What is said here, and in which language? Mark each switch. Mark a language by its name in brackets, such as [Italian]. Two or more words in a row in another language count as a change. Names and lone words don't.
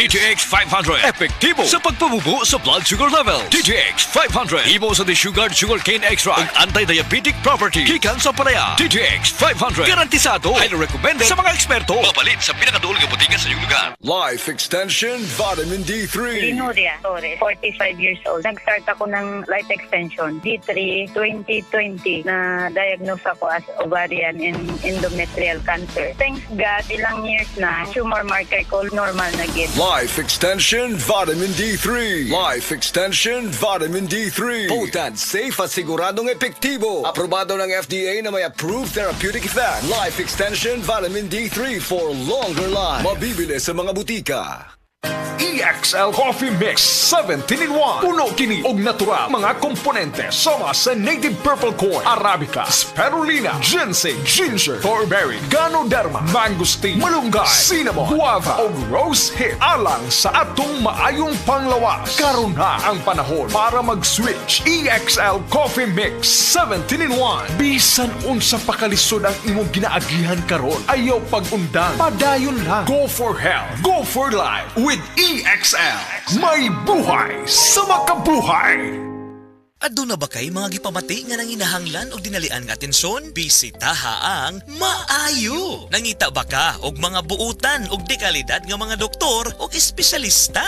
[Cebuano] DTX 500 epektibo sa pagpabubo sa blood sugar level. DTX 500 imo sa [English] desugared sugarcane extract [Cebuano] ug [English] anti-diabetic property [Cebuano] gikan sa palaya. DTX 500 garantisado, [English] highly recommended [Cebuano] sa mga eksperto. Mapalit sa pinakaduol nga butika sa iyong lugar. Life Extension Vitamin D3. [English] Linuria Torres, 45 years old. [Filipino] Nag-start ako ng life extension, D3, 2020, na diagnose ako as [English] ovarian and endometrial cancer. Thanks God, [Filipino] ilang years na, tumor marker ko normal na gid. Life Extension Vitamin D3. Life Extension Vitamin D3. Potent, safe at siguradong epektibo. Aprobado ng FDA na may [English] approved therapeutic effect. Life Extension Vitamin D3 for longer life. [Filipino] Mabibili sa mga butika. [Cebuano] EXL Coffee Mix 17-in-1. Puno kini og natural mga komponente sama sa [English] native purple corn, arabica, spirulina, ginseng, ginger, thornberry, ganoderma, mangosteen, malunggay, cinnamon, guava [Cebuano] ug [English] rose hip [Cebuano] alang sa atong maayong panglawas. Karon na ang panahon para mag-switch. EXL Coffee Mix 17-in-1. Bisan unsa pa kalisod ang imong ginaagihan karon, ayaw pag-undang, padayon lang. [English] Go for health, go for life with EXL. [Cebuano] May buhay sa makabuhay. Aduna ba kay mga gipamati nga nanginahanglan o dinalian nga atensyon? Bisitaha ang Maayo. Nangita ba ka og mga buutan og dekalidad nga mga doktor o espesyalista?